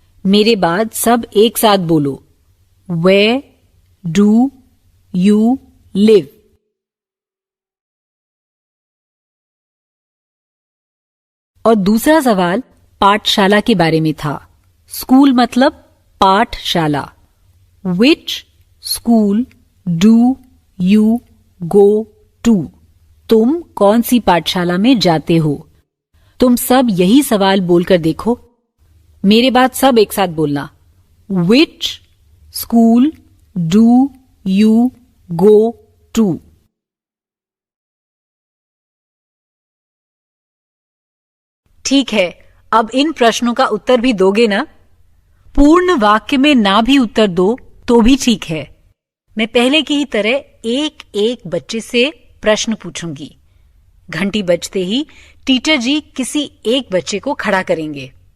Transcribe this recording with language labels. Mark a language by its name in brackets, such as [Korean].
[Hindi] मेरे बाद सब एक साथ बोलो। [English] Where do you live? [Hindi] और दूसरा सवाल पाठशाला के बारे में था। स्कूल मतलब पाठशाला। [English] Which school do you go to? [Hindi] तुम कौन सी पाठशाला में जाते हो? तुम सब यही सवाल बोलकर देखो। मेरे बाद सब एक साथ बोलना। [English] Which school do you go to? [Hindi] ठीक है, अब इन प्रश्नों का उत्तर भी दोगे ना? पूर्ण वाक्य में ना भी उत्तर दो तो भी ठीक है। मैं पहले की ही तरह एक एक बच्चे से प्रश्न पूछूंगी। घंटी बजते ही टीचर जी किसी एक बच्चे को खड़ा करेंगे।